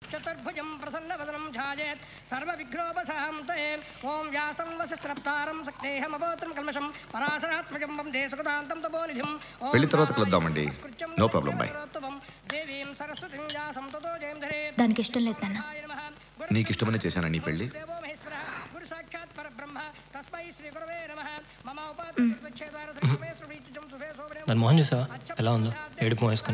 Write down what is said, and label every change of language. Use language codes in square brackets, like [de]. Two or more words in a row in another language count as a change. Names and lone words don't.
[sa] चतुर्भुजं प्रसन्नवदनं ध्यायेत् सर्वविघ्नोपशान्तये ओं व्यासं वसिष्ठनप्तारं सक्तेहमवोत्रं कल्मषं पराशरात्मजं वन्दे सुगतान्तं तपोनिधिं [te] పెళ్లి తర్వాత కలుద్దామండి. [en] no problem. [te] బై. [sa] దేవీం సరస్వతిం వ్యాసం తతో జయం ధరే. [te] దానికి ఇష్టం లేదు నాన్న. నీకు ఇష్టమని చేశాను నీ పెళ్లి. [sa] గురు సాక్షాత్ పరబ్రహ్మ తస్మై శ్రీ గురవే నమః. మమ ఉపాధ్యాయ [te] దాని మోహన్ చూసావా ఎలా ఉందో, ఏడుపు వేసుకొని.